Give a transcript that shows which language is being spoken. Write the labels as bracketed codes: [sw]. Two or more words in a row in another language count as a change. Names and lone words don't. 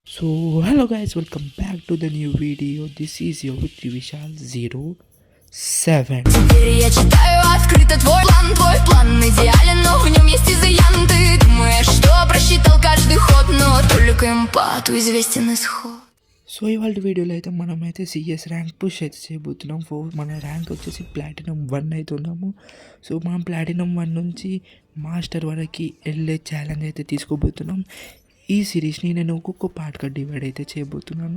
[en] So hello guys, welcome back to the new video. This is your Victory Vishal 07. [ru] Теперь я читаю открыто твой план идеален, но в нем есть изъян. Ты думаешь, что просчитал каждый ход, но только эмпату известен исход. [te] సో ఇవాళ వీడియోలో అయితే మనమైతే [en] CS rank push [te] అయితే చేయబోతున్నాం. మన ర్యాంక్ వచ్చేసి ప్లాటినం 1 అయితే ఉన్నాము. సో మనం ప్లాటినం 1 నుంచి మాస్టర్ వరకు వెళ్ళే ఛాలెంజ్ అయితే తీసుకోబోతున్నాం. ఈ సిరీస్ని నేను ఒక్కొక్క పార్ట్గా డివైడ్ అయితే చేయబోతున్నాను.